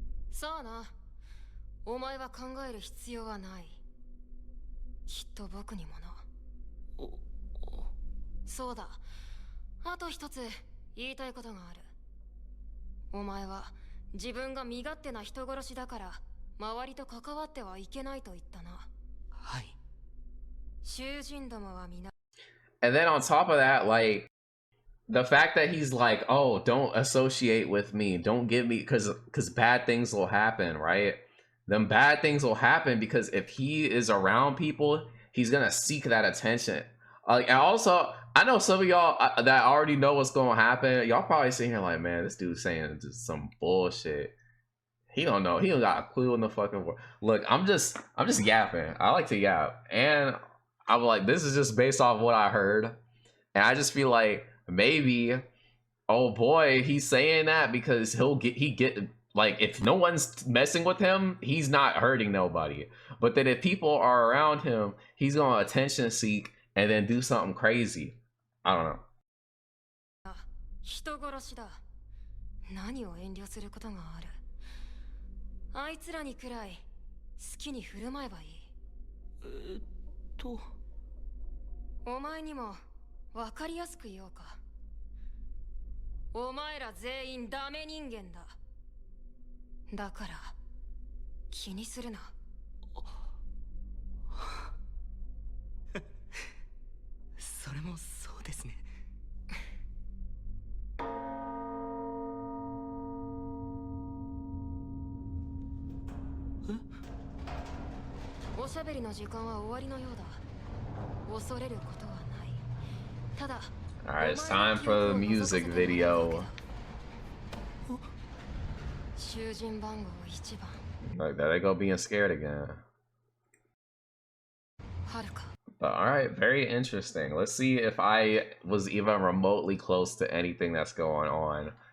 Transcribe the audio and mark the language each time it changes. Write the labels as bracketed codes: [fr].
[ja] さあなお前は考える必要はないきっと僕にもなそうだあと一つ言いたいことがあるお前は自分が身勝手な人殺しだから周りと関わってはいけないと言ったなはい囚人どもは皆 [en] And then on top of that, like the fact that he's like, oh, don't associate with me, don't give me, because bad things will happen, right? Then bad things will happen because if he is around people, he's gonna seek that attention. And also, I know some of y'all that already know what's gonna happen. Y'all probably sitting here like, man, this dude's saying just some bullshit. He don't know. He don't got a clue in the fucking world. Look, I'm just yapping. I like to yap, and I'm like, this is just based off what I heard, and I just feel like maybe, oh boy, he's saying that because he get like, if no one's messing with him, he's not hurting nobody. But then if people are around him, he's gonna attention seek and then do something crazy. I don't know. [ja] 人殺しだ。何を遠慮することがある。あいつらにくらい好きに振る舞えばいい。お前にも分かりやすく言おうか。お前ら全員ダメ人間だ。だから気にするな。それもそうですね。おしゃべりの時間は終わりのようだ。恐れることはない。ただ、 [en] Alright, it's time for the music video. [ja] 囚人番号1番。 [en] Like, there they go being scared again. [ja] はるか。 [en] But alright, very interesting. Let's see if I was even remotely close to anything that's going on.